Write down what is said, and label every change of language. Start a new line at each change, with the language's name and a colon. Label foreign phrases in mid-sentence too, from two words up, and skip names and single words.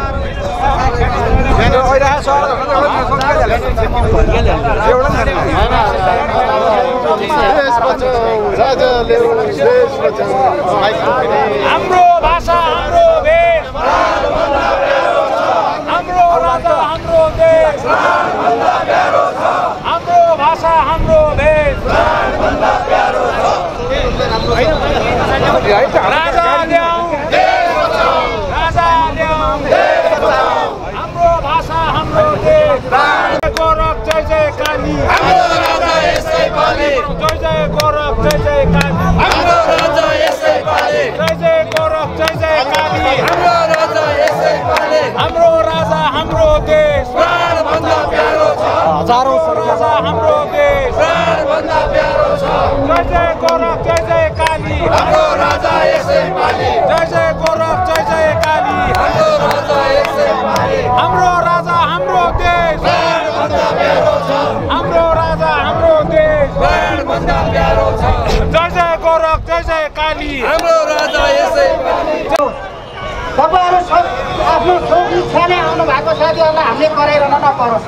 Nepali: हाम्रो भाषा हाम्रो भेष हाम्रो राजा हाम्रो देश हाम्रो भाषा हाम्रो भेष राजा ल्याऊ राजा ल्याऊ हाम्रो भाषा हाम्रो देश गोरख जय जय काली हाम्रो राजा यसै पाले जय जय गोरख जय जय काली हाम्रो राजा यसै पाले जय जय गोरख जय जय काली हाम्रो राजा यसै पाले हाम्रो राजा हाम्रो देश प्राणभन्दा प्यारो छ हजारौं राजा हाम्रो देश प्राणभन्दा प्यारो छ जय जय गोरख जय जय काली हाम्रो राजा यसै पाले जय जय गोरख जय जय काली हाम्रो राजा यसै पाले हाम्रो राजा हाम्रो देश प्राणभन्दा प्यारो छ हाम्रो राजा हाम्रो देश प्राणभन्दा प्यारो छ जय जय हाम्रो रक्त जय काली हाम्रो राजा यसै तपाईहरु आफ्नो सोच इच्छाले आउनु भएको साथीहरुलाई हामीले कराइरहन नपरोस्।